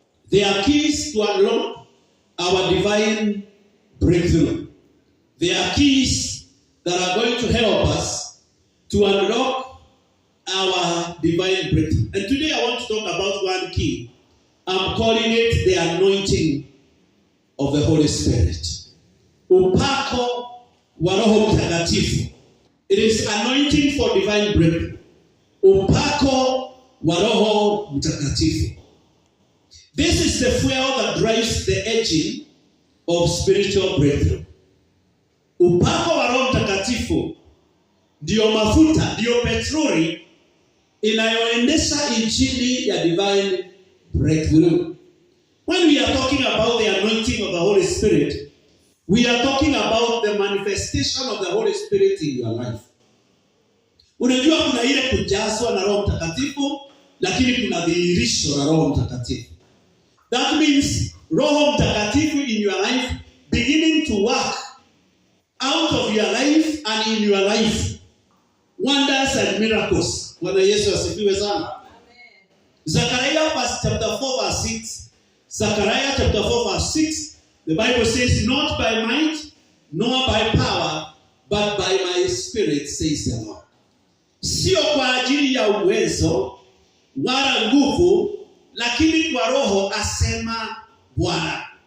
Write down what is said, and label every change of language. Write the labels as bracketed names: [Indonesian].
[English] They are keys to unlock our divine breakthrough. They are keys that are going to help us to unlock our divine breakthrough. And today I want to talk about one key. I'm calling it the anointing of the Holy Spirit. [Swahili] Upako wa Roho Mtakatifu. [English] It is anointing for divine breakthrough. [Swahili] Upako wa Roho Mtakatifu. [English] This is the fuel that drives the engine of spiritual breakthrough. [Swahili] Upako wa Roho Mtakatifu ndio mafuta, ndio petroli inayoendesha injili ya [English] divine breakthrough. When we are talking about the anointing of the Holy Spirit, we are talking about the manifestation of the Holy Spirit in your life. [Swahili] Unajua kuna ile kujazwa na Roho Mtakatifu, lakini kuna dhihirisho la Roho Mtakatifu. [English] That means Roho Mtakatifu in your life beginning to work out of your life and in your life. Wonders and miracles. [Swahili] Bwana Yesu asifiwe sana. [English] Zechariah chapter 4 verse 6. Zechariah chapter 4 verse 6. The Bible says, not by might, nor by power, but by my spirit, says the Lord. [Swahili] Sio kwa ajili ya uwezo wala nguvu, lakini kwa roho, asema Bwana.